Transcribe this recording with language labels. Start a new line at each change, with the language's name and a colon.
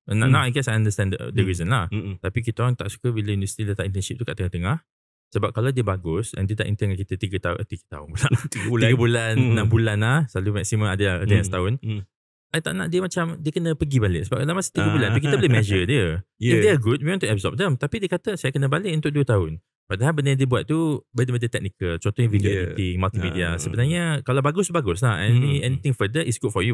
English: Now I guess I understand the reason lah.
Malay: Tapi kita orang tak suka bila universiti letak internship tu kat tengah-tengah. Sebab kalau dia bagus and dia tak intern dengan kita 3 tahun pula. 3 bulan, 6 bulan lah. Selalu maksimum ada yang setahun. I tak nak dia macam dia kena pergi balik. Sebab dalam masa 3 bulan tu kita boleh
English: measure
Malay: dia.
English: If they are good, we want to absorb them.
Malay: Tapi dia kata saya kena balik untuk 2 tahun. Padahal benda yang dia buat tu benda-benda teknikal. Contohnya video editing, multimedia. Sebenarnya kalau bagus lah.
English: Anything further is good for you.